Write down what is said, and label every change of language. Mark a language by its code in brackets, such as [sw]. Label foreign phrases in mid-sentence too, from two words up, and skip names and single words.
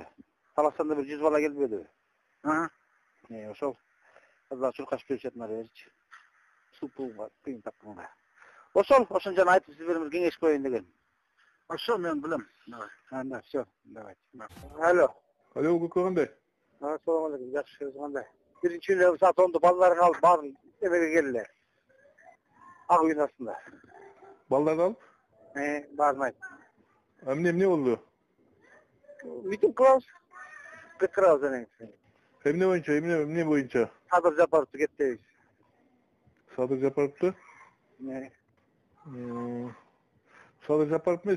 [ky] Таластанда бир 100 бала келбеди. Ошол. Кыздар чуркашып беришет берчи. Супуга кыйын тапканга. Ошон жана айтып сиздерге кеңеш коеюн деген. Ошо мен билем. [ru] Анда всё, давайте. Алло. [ky] Алло, кандай? [uz] Assalomu alaykum, yaxshi qanday? Birinchi kun saat 10da ballarni olib borib emeге keldilar. [ky] Ак үйдүн астында. Балдарды алып? Бармайт. Эмне болду? Митинг кылабыз. Кыскырабыз анан. Эмне боюнча? Садыр Жапаровду кеттебиз. Садыр Жапаровду? Садыр Жапаров эмес,